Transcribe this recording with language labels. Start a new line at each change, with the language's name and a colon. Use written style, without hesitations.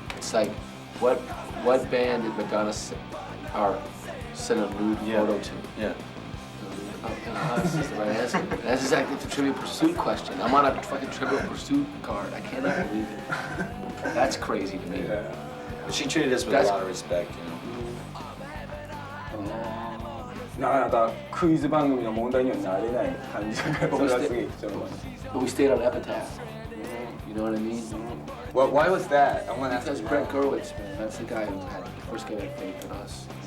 English: It's like, what band did Madonna send a nude photo to? Yeah. Us is the right answer. That's exactly the Trivial Pursuit question. I'm on a fucking Trivial Pursuit card. I cannot believe it. That's crazy to me. But she treated us with a lot of respect, you know.
Japanese: なかなかクイズ番組の問題にはなれない感じだから、それはすげえ貴重な。
English: But we stayed on Epitaph. You know what I mean? Well, why was that? I want to ask That's you. Brett Gurwitz, man. That's the guy who had the first guy who had faith in us.